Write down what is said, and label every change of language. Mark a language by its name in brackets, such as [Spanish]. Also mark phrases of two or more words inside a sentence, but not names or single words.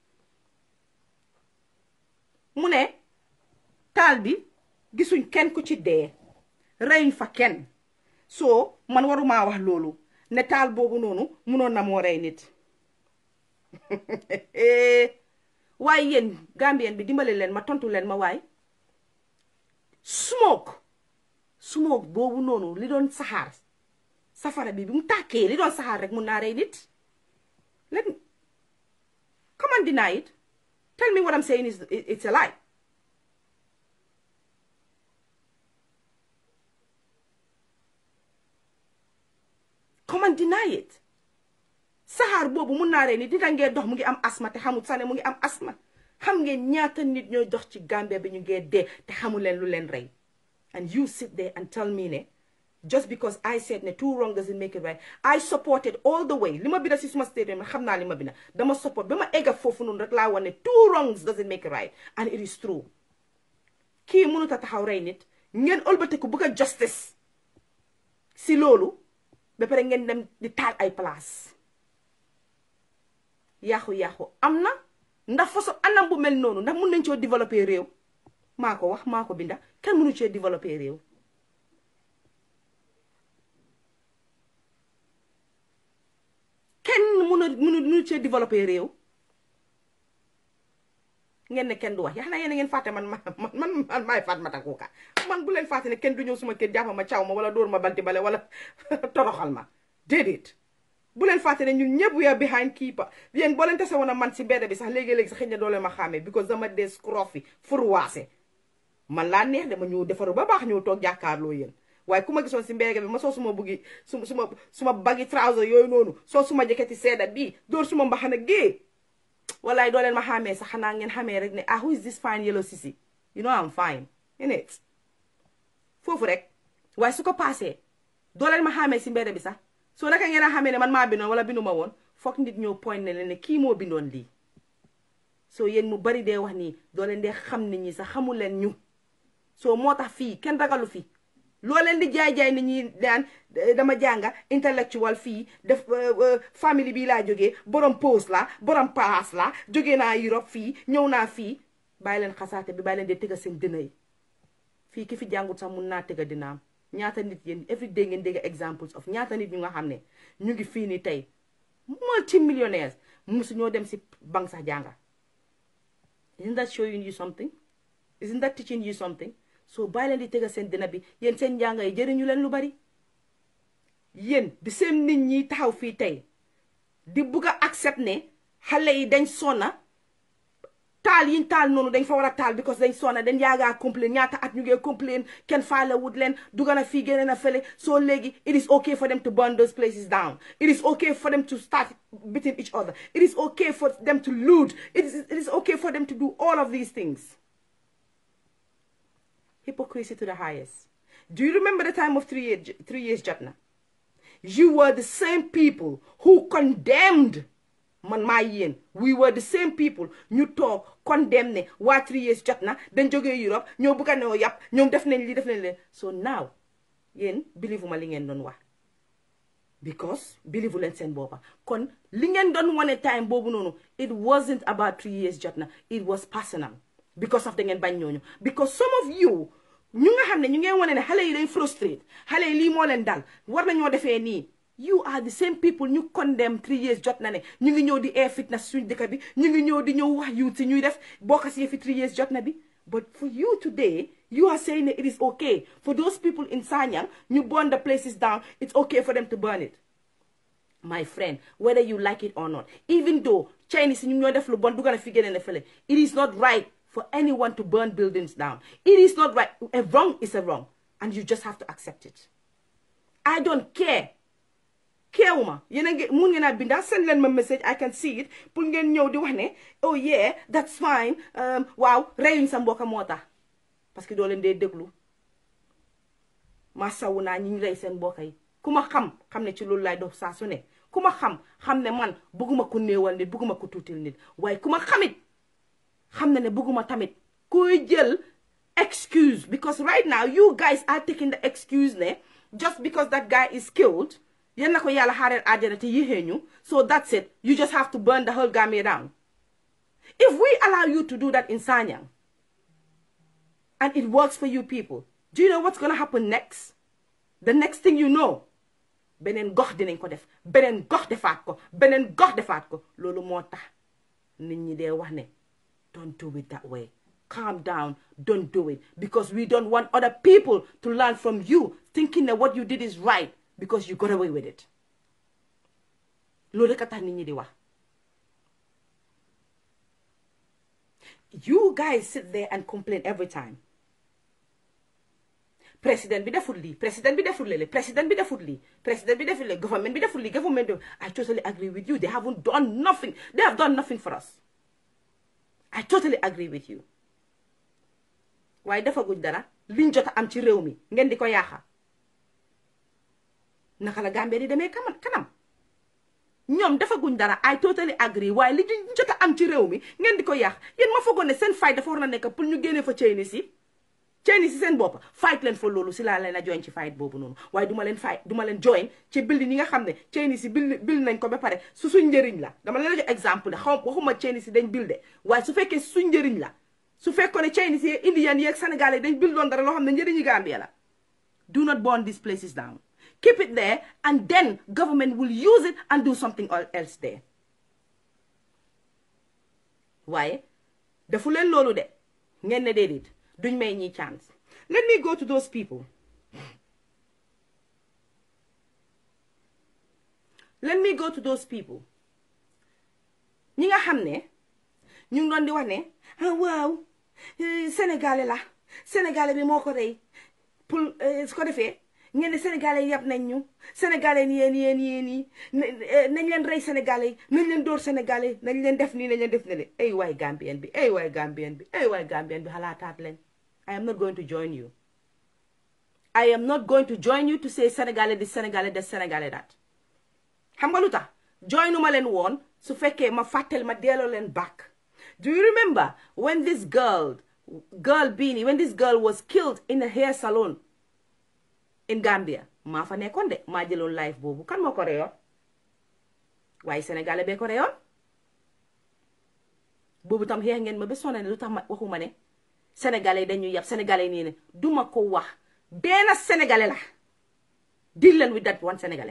[Wolof] mu ne taal bi gisuñ kenn ku ci dee reyuñ fa kenn soo man warumaa wax loolu ne taal boobu noonu mënoon na moo rey nit waaye yéen Gambien bi dimbale leen ma tontu leen ma waay smoke boobu noonu li doon saxaar safara bi mu tàkkee li doon saxaar rek mun naa rey nit [English] come on deny it tell me what I'm saying is it's a lie come on deny it [Wolof] saxaar boobu mun naa rey nit nit a ngee dox mu ngi am asma te xamul sax ne mu ngi am asma xam ngeen ñaata nit ñooy dox ci Gambia bi ñu ngee dee te xamul leen lu leen rey [English] and you sit there and tell me [Wolof] ne [English] just because I said [Wolof] ne [English] two wrong doesn't make it right I supported all the way [Wolof] li ma binda si suma statement xam naa li ma binda dama support ba ma egga foofu noonu rek laa wax ne [English] two wrongs doesn't make it right and it is [Wolof] true kii mënut a taxaw rey nit ngeen ëlbatiku bëgg a justice si loolu ba pare ngeen dem di taal ay place yaaxu am na ndax façon anam bu mel noonu ndax mun nañ coo développer réew maa ko wax maa ko binda kenn mënu cee développer réew kenn mënu cee développer réew ngeen ne kenn du wax yaa na yéen ngeen fàtte man maay Fatoumatta Kuka man bu leen fàtte ne kenn du ñëw suma kër jàpp ma caw ma wala dóor ma balti bale wala toroxal ma déedéet bu leen fàtte ne ñun ñëpp [English] we are behind keeper [Wolof] yéen boo leen tase woon a man si mbedd bi sax léegi-léegi sax xëy na doo leen ma xàmmee because dama des scrofi furwaase man laa neex dama ñëw defaru ba baax ñëw toog jàkkaarloo yéen waaye ku ma gisoon si mbedd bi ma soo suma buggi suma baggi trouser yooyu noonu soo suma jëkkati seeda bii dóor suma mbaxana gée wallaay doo leen ma xàmmee sax xanaa ngeen xamee rek ne [English] who is this fine yellow sissy you know I'm fine innit [Wolof] foofu rek waaye su ko passé doo leen ma xàmmee si mbedd bi sax soo naka ngeen a xamee ne man maa bindoon wala bindu ma woon foog nit ñëw point ne leen ne kii moo bindoon lii soo yéen mu bari dee wax nii doo leen dee xam nit ñi sax xamul leen ñu soo moo tax fii kenn ragalu fi loo leen di jaay-jaay nit ñi daan dama jànga intellectual fii def famille bii laa jógee borom post la borom paas la jógee naa Europe fii ñëw naa fii bàyyi leen xasaate bi bàyyi leen dee tëgga seen dëna yi fii ki fi jàngut sax mun naa tëgga dinaam ñaata nit yéen [English] every day [Wolof] ngeen dégg [English] examples of [Wolof] ñaata nit ñu nga xam ne ñu ngi fii nii tey multimillionaires musu ñoo dem si banque sax jànga [English] isn't that showing you something isn't that teaching you something [Wolof] so bàyyi leen di tëgga seen dina bi yéen seen njànga yi jëriñu leen lu bari yéen di seen nit ñi taxaw fii tey di bugg a accept ne xale yi dañ sonna taal yiñ taal noonu dañ fa war a taal because dañ sonna dañ yaagaa complain ñaata at ñu ngee complain kenn faale wut leen dugga na fii génne na fële so léegi [English] it is okay for them to burn those places down it is okay for them to start beating each other it is okay for them to loot it is okay for them to do all of these things. Hypocrisy to the highest. Do you remember the time of 3 years Jatna? You were the same people who condemned [Wolof] man maa yéen [English] we were the same people [Wolof] ñu toog condemn ne waa 3 years Jatna dañ jógee Europe ñoo bëgg a noo yàpp ñoom def nañ li def nañ leen [English] so now [Wolof] yéen believe ma li ngeen doon wax because believe leen seen boppa kon li ngeen doon wane time boobu noonu [English] it wasn't about 3 years Jatna it was personal because of [Wolof] da ngeen bañ ñooñu [English] because some of you [Wolof] ñu nga xam ne ñu ngeen wane ne xale yi dañ frustrate xale yi lii moo leen dal war nañoo defee nii [English] you are the same people [Wolof] ñu condemn 3 years jot na ne ñu ngi ñëw di air fitness suñ dëkk bi ñu ngi ñëw di ñëw wax youth si ñuy def bokk si fi 3 years jot na bi [English] but for you today you are saying that it is okay for those people in Sanyang ñu burn the places down it's okay for them to burn it my friend whether you like it or not even though Chinese [Wolof] ñu ñoo def lu bon du gën a fi génne ne fële [English] it is not right for anyone to burn buildings down. It is not right. A wrong is a wrong. And you just have to accept it. I don't care. Care uma. [Wolof] Mun ngeen a binda send leen ma message. [English] I can see it. [Wolof] Pour ngeen ñëw di wax ne [English] oh yeah that's fine. [Wolof] Waaw reyuñ sa mbokk moo tax. [French] Parce que [Wolof] doo leen dee déglu. Masawu naa ñi ñu rey seen mbokk yi. Ku ma xam ne ci loolu laay dox saa su ne. Ku ma xam ne man bëgguma ko néewal nit bëgguma ko tuutil nit. Waaye ku ma xamit xam na ne bëgguma tamit kuy jël excuse [English] because right now you guys are taking the excuse [Wolof] ne [English] just because that guy is killed [Wolof] yéen na ko yàlla xaareel àjjana te yéexee ñu [English] so that's it you just have to burn the whole Gambia down if we allow you to do that in Sanyang and it works for you people do you know what's gonna happen next the next thing you know [Wolof] beneen gox dinañ ko def beneen gox defaat ko beneen gox defaat ko loolu moo tax nit ñi dee wax ne [English] don't do it that way. Calm down. Don't do it. Because we don't want other people to learn from you thinking that what you did is right because you got away with it. [Wolof] Loolu ka tax nit ñi di wax. [English] You guys sit there and complain every time. [Wolof] President bi deful lii, president bi deful lii, president bi deful lii, president bi deful lii, government bi deful lii, government bi. [English] I totally agree with you. They haven't done nothing. They have done nothing for us. I totally agree with you. [Wolof] Waaye dafa guñ dara liñ jot a am ci réew mi ngeen di ko yaaxa naka la Gambie di demee kanam ñoom dafa guñ dara [English] I totally agree [Wolof] waaye li ñu jot a am ci réew mi ngeen di ko yaax yéen ma foogoon ne seen fay dafa war na nekk pour ñu génne fa Chinese yi Chinese si seen bopp fight leen for loolu si laa leen a join ci fight boobu noonu waaye duma leen join ci build ñi nga xam ne Chinese si build nañ ko ba pare su suñ njëriñ la dama leen jox exemple de waxuma Chinese si dañ build waaye su fekkee suñ njëriñ la su fekkoon ne Chinese yi Indian yi ak Sénégalais dañ buildoon dara loo xam ne njëriñu Gambia la [English] do not burn these places down keep it there and then government will use it and do something else there [Wolof] waaye defu leen loolu de ngeen ne déedéet duñ may ñi chance [English] let me go to those people [Wolof] ñi nga xam ne ñu ngi doon di wax ne waaw sénégalais la sénégalais bi moo ko rey pour su ko defee ngeen ne sénégalais yab nañ ñu sénégalais ni yéen yi nañ leen rey sénégalais yi nañ leen dóor sénégalais nañ leen def nii nañ leen def ne le ay waay gambien bi xalaataat leen [English] I am not going to join you to say [Wolof] sénégalais di sénégalais [French] des sénégalais [Wolof] daat xam nga lu tax joinuma leen woon su fekkee ma fàttel ma delloo leen back. [English] Do you remember when this girl Beanie, when this girl was killed in a hair salon in Gambia? [Wolof] maa fa nekkoon de maa jëloon live boobu kan moo ko reyoon waaye sénégalais bee ko reyoon boobu tam xeex ngeen ma ba sonné ne lu tax ma waxuma ne sénégalais dañuy yab sénégalais nii ne duma ko wax benn sénégalais la deal leen [English] with that one [Wolof] sénégalais.